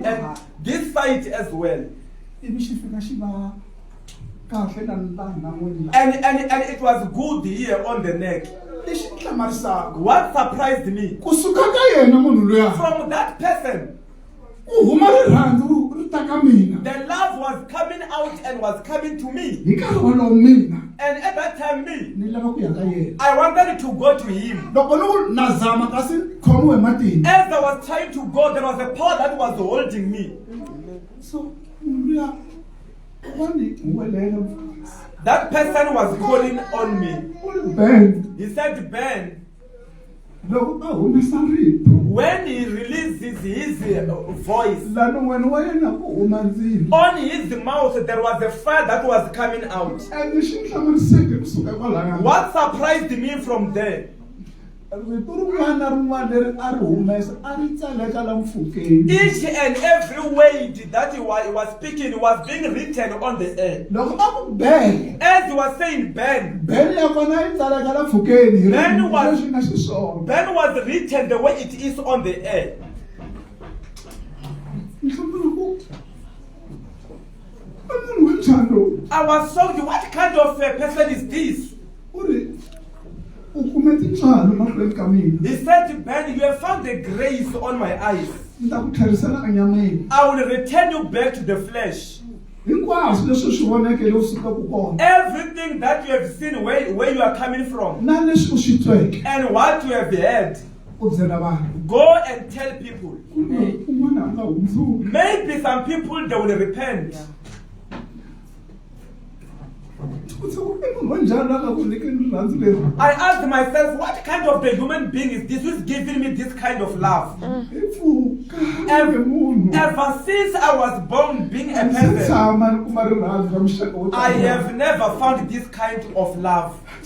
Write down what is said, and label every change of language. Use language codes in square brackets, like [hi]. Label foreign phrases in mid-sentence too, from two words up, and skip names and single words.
[en] And this side as well. [ts] ivi xi fika xi va kahle na laha nan'wini la [en] And it was good here on the neck. [ts] lexi ni hlamarisaka [en] What surprised me, [ts] kusuka ka yena munhu luya [en] from that person, [ts] ku huma rirhandzu ri ta ka mina [en] the love was coming out and was coming to me. [ts] hi nkarhi wolowo mina [en] And at that time, me, [ts] ni lava ku ya ka yena [en] I wanted to go to him. [ts] loko ni ku na zama kasi khomiwe hi matimba [en] As I was trying to go, there was a power that was holding me. [ts] so munhu luya va ni huwelela [en] That person was calling on me. [ts] u ri ben [en] He said, Ben, [ts] loko a humesa rito [en] when he releases his voice, [ts] la non'wini wa yena ku huma ndzilo [en] on his mouth there was a fire that was coming out. [ts] ende xi ni hlamariseke kusuka kwalaya [en] What surprised me from there, [ts] rito rin'wana na rin'wana leri a ri humesa a ri tsaleka la mpfhukeni [en] each and every word that he was speaking was being written on the air. [ts] loko a ku ben [en] As he was saying, Ben, [ts] ben ya kona yi tsaleka la mpfhukeni hi Ben ririmi [en] was- [ts] leswi nga xiswona [en] Ben was written the way it is on the air. [ts] ni hlambela ku a munhu wa njhani lowu [en] I was shocked. What kind of a person is this? [ts] u ri u kume tintswalo mahlweni ka mina [en] He said, Ben, you have found the grace on my eyes. [ts] ni ta ku tlherisela enyameni [en] I will return you back to the flesh. [ts] hinkwaswo leswi swi vonekele u sukaka kona [en] Everything that you have seen, where you are coming from, [ts] na leswi u swi tweke [en] and what you have heard, [ts] u byela vanhu [en] go and tell people. [ts] un'wana a nga hundzuki [en] Maybe some people, they will repent. I I asked myself, what kind of the human being is this who is giving me this kind of love? Ever since I was born being a person, I have never found this kind of love.